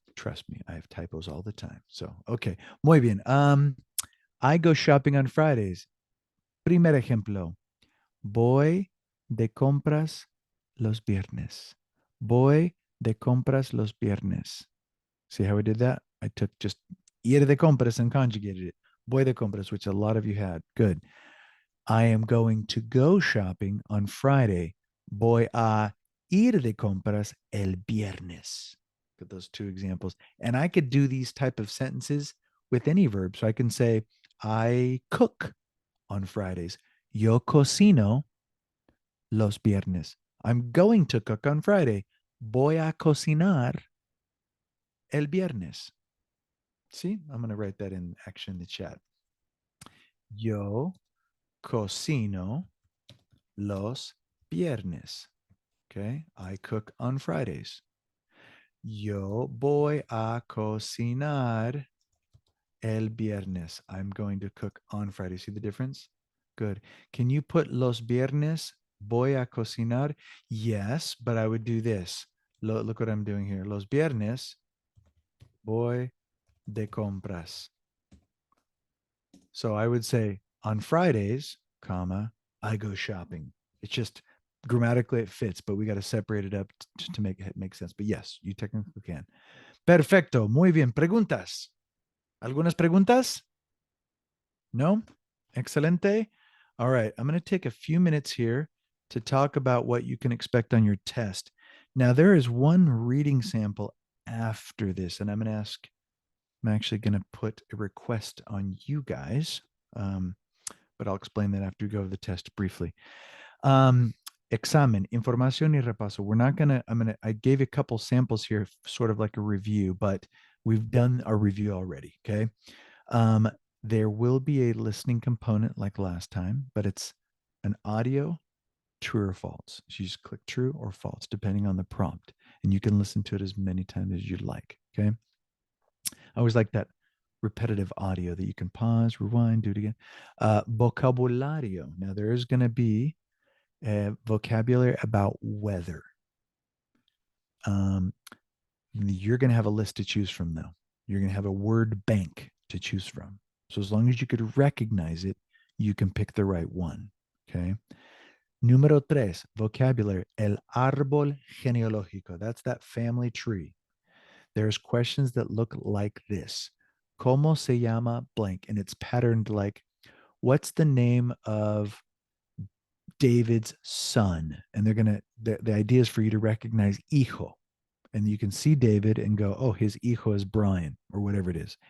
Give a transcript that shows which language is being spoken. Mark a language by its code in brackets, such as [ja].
[en] Trust me, I have typos all the time. So, okay, [es] muy bien. [en] I go shopping on Fridays. [es] Primer ejemplo. Voy de compras los viernes. Voy de compras los viernes. [en] See how we did that? I took just [es] ir de compras [en] and conjugated it. [es] Voy de compras, [en] which a lot of you had. Good. I am going to go shopping on Friday. [es] Voy a ir de compras el viernes. [en] Look at those two examples. And I could do these type of sentences with any verb. So I can say, I cook on Fridays. [es] Yo cocino los viernes. [en] I'm going to cook on Friday. [es] Voy a cocinar el viernes. [en] See, I'm going to write that in action in the chat. [es] Yo cocino los viernes. [en] Okay, I cook on Fridays. [es] Yo voy a cocinar el viernes. [en] I'm going to cook on Friday. See the difference? Good. Can you put [es] los viernes voy a cocinar? [en] Yes, but I would do this. Look what I'm doing here. [es] Los viernes voy de compras. [en] So I would say on Fridays, comma, I go shopping. It's just grammatically it fits, but we got to separate it up to make it make sense. But yes, you technically can. [es] Perfecto. Muy bien. Preguntas. ¿Algunas preguntas? No? Excelente. [en] All right. I'm going to take a few minutes here to talk about what you can expect on your test. Now, there is one reading sample after this, and I'm actually going to put a request on you guys, but I'll explain that after we go over the test briefly. [es] Examen, información y repaso. [en] We're not going to, I gave you a couple samples here, sort of like a review, but we've done a review already, okay? There will be a listening component like last time, but it's an audio, true or false. So you just click true or false, depending on the prompt, and you can listen to it as many times as you'd like, okay? I always like that repetitive audio that you can pause, rewind, do it again. Vocabulario. Now, there is going to be a vocabulary about weather. You're going to have a list to choose from, though. You're going to have a word bank to choose from. So as long as you could recognize it, you can pick the right one, okay? [es] Número tres, vocabulary, el árbol genealógico. [en] That's that family tree. There's questions that look like this. [es] ¿Cómo se llama [en] blank? And it's patterned like, what's the name of David's son? And they're going to, the idea is for you to recognize hijo. And you can see David and go, oh, his hijo is Brian, or whatever it is.